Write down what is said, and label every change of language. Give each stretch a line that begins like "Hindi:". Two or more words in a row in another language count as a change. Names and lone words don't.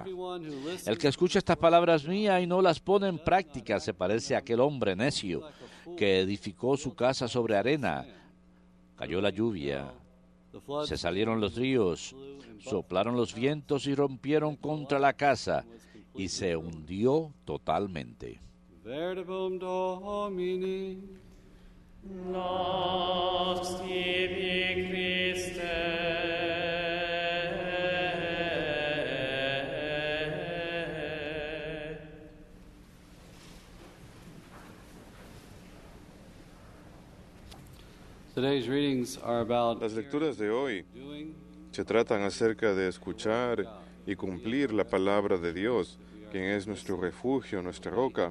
Spanish: El que escucha estas palabras mías y no las pone en práctica, se parece a aquel hombre necio que edificó su casa sobre arena. Cayó la lluvia, se salieron los ríos, soplaron los vientos y rompieron contra la casa, y se hundió totalmente.
Latin: Verbum Domini. Nox tibi, Christe.
Spanish: Las lecturas de hoy se tratan acerca de escuchar y cumplir la palabra de Dios, quien es nuestro refugio, nuestra roca.